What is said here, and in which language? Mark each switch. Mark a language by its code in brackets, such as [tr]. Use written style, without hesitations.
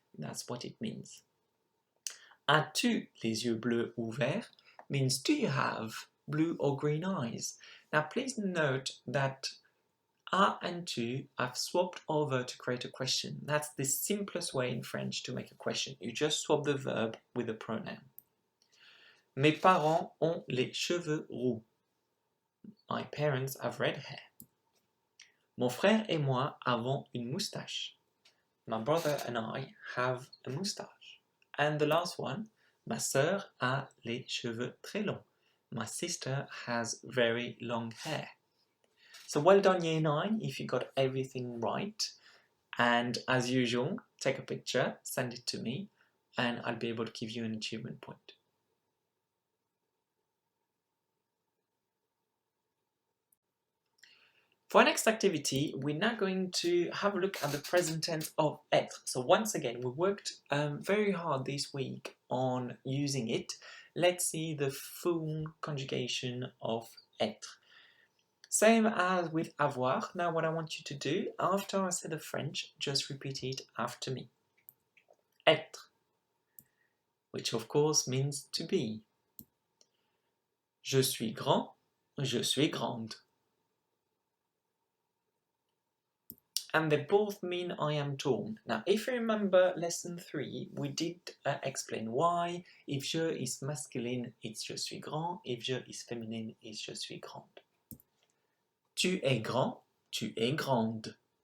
[en] That's what it means. [fr] As-tu les yeux bleus ou verts [en] means do you have blue or green eyes? Now please note that a and tu have swapped over to create a question. That's the simplest way in French to make a question. You just swap the verb with the pronoun. [fr] Mes parents ont les cheveux roux. [en] My parents have red hair. [fr] Mon frère et moi avons une moustache. [en] My brother and I have a moustache. And the last one, [fr] ma sœur a les cheveux très longs. [en] My sister has very long hair. So well done year 9 if you got everything right. And as usual, take a picture, send it to me, and I'll be able to give you an achievement point. For our next activity, we're now going to have a look at the present tense of être. So once again, we worked very hard this week on using it. Let's see the full conjugation of être. Same as with avoir. Now what I want you to do, after I say the French, just repeat it after me. Être, which of course means to be. [fr] Je suis grand, je suis grande. [en] And they both mean I am tall. Now, if you remember lesson 3, we did explain why. If je is masculine, it's [fr] je suis grand. [en] If je is feminine, it's [fr] je suis grande. Tu es grand, tu es grande.